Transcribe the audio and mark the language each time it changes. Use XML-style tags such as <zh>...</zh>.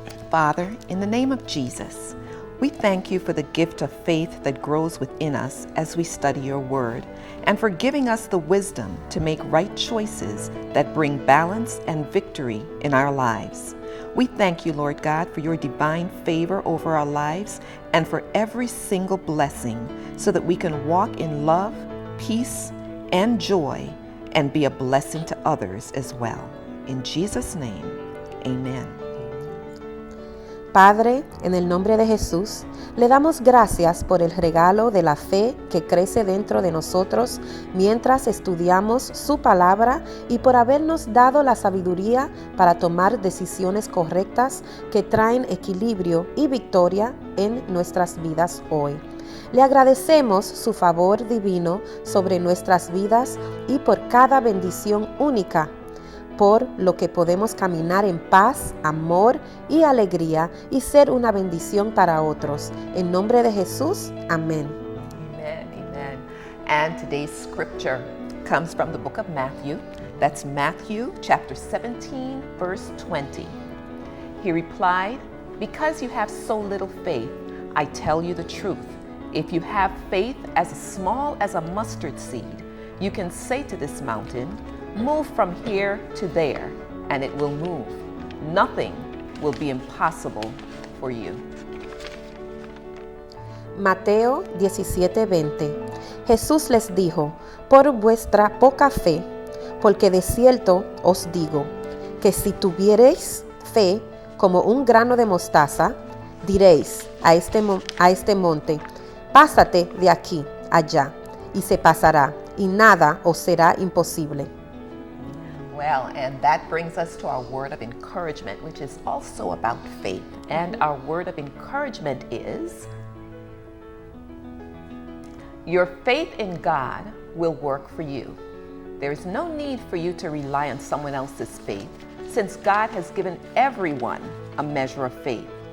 <en>Father, in the name of Jesus, we thank you for the gift of faith that grows within us as we study your word, and for giving us the wisdom to make right choices that bring balance and victory in our lives. We thank you, Lord God, for your divine favor over our lives and for every single blessing so that we can walk in love, peace, and joy and be a blessing to others as well. In Jesus' name, amen.</en> <es>Padre, en el nombre de Jesús, le damos gracias por el regalo de la fe que crece dentro de nosotros mientras estudiamos su palabra y por habernos dado la sabiduría para tomar decisiones correctas que traen equilibrio y victoria en nuestras vidas hoy. Le agradecemos su favor divino sobre nuestras vidas y por cada bendición única, por lo que podemos caminar en paz, amor y alegría y ser una bendición para otros. En nombre de Jesús, amén.</es> <en>Amen. And today's scripture comes from the book of Matthew. That's Matthew chapter 17, verse 20. He replied, "Because you have so little faith, I tell you the truth. If you have faith as small as a mustard seed, you can say to this mountain, 'Move from here to there,' and it will move. Nothing will be impossible for you."</en> <es>Mateo 17:20. Jesús les dijo, por vuestra poca fe, porque de cierto os digo, que si tuviereis fe como un grano de mostaza, diréis a este monte, pásate de aquí allá, y se pasará, y nada os será imposible.</es> <en>Well, and that brings us to our word of encouragement, which is also about faith. And our word of encouragement is, your faith in God will work for you. There's no need for you to rely on someone else's faith, since God has given everyone a measure of faith.</en>